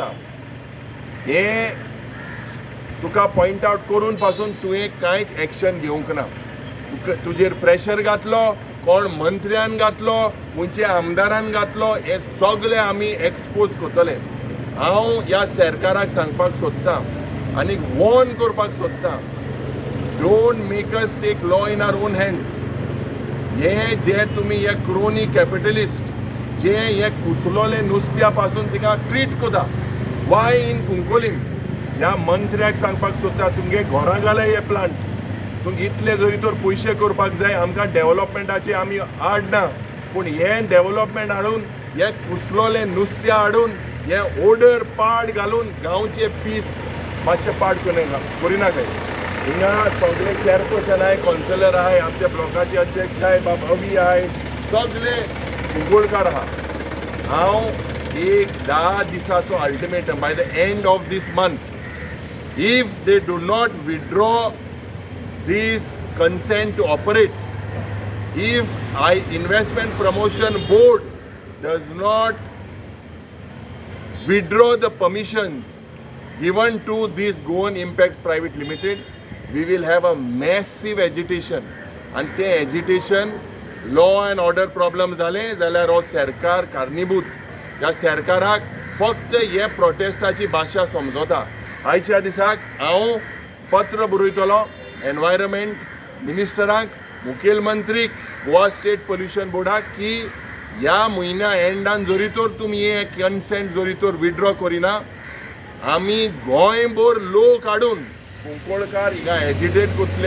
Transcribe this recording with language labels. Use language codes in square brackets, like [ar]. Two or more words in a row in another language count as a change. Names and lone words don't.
[kok] हे तुका [en] point out [kok] करून पासून तुवें कांयच एक्शन घेवंक ना. तुजेर प्रेशर घातलो, कोण मंत्र्यान घातलो, खंयचे आमदारान घातलो, हे सगळे आमी एक्सपोज करतले. हांव ह्या सरकाराक सांगपाक सोदतां आनीक वॉर्न करपाक सोदतां, [en] don't make us take law in our own hands. [kok] जे तुम्ही हे [en] crony capitalist [kok] जे हे कुसलोले नुस्त्या पासून तिका ट्रीट कोता, [en] why in Cuncolim, [kok] ह्या मंत्र्याक सांगपाक सोदता तुमगे घरां घाले हे प्लांट. तुमकां इतले जरी तर पयशे करपाक जाय, आमकां डेव्हलपमेंटाचे आमी आडना, पूण हे डेव्हलपमेंट हाडून हे कुसलोले नुस्त्या हाडून हे ओडर पाड घालून गांवचे पीस मातशे पाड करिनाकाय. हिंगा सगळे चेअरपर्सन आहे, कौन्सिलर आहे, आमच्या ब्लॉकाचे अध्यक्ष आहे, बाब अवी आहे, सगळे कुंकळकार आहा. हांव एक 10 दिसाचो अल्टिमेटम [en] by the end of this month, if they do not withdraw this consent to operate, if investment promotion board does not withdraw the permissions given to this Goan Impacts Private Limited, we will have a massive agitation. [kok] And ते [en] agitation law and order problem [kok] झाले जाल्यार हो सरकार कारणीभूत. ह्या सरकाराक फक्त हे प्रोटेस्टाची भाशा समजता. आयच्या दिसाक हांव पत्र बरयतलो एनवायरमेंट मिनिस्टराक, मुखेलमंत्रीक, गोवा स्टेट पोल्युशन बोर्डाक की ह्या म्हयन्या एंडान जरी तर तुमी हे कन्सेंट जरी तर विथड्रॉ करिना, आमी गोंयभर लोक हाडून कुंकळकार हिंगा एजिटेट करतले.